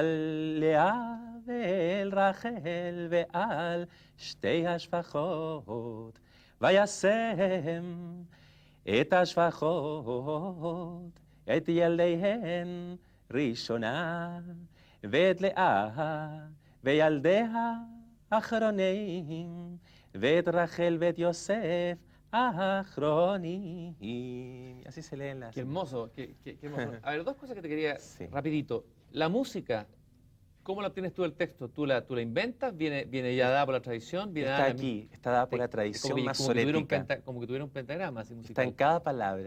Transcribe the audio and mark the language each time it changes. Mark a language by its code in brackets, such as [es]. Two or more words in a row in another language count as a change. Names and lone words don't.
[he] לאה ואל רחל ועל שתי השפחות, וישם את השפחות את ילדיהן ראשונה, ואת לאה וילדיה אחרונים, ואת רחל ואת יוסף אחרונים. [es] Y así se leen las... Qué hermoso, qué hermoso. A ver, dos cosas que te quería rapidito. La música ¿Cómo la obtienes tú el texto? ¿Tú la inventas? ¿Viene ya dada por la tradición? ¿Viene Está dada aquí, está dada por la tradición como que masorética. como que tuviera un pentagrama así Está musical. en cada palabra.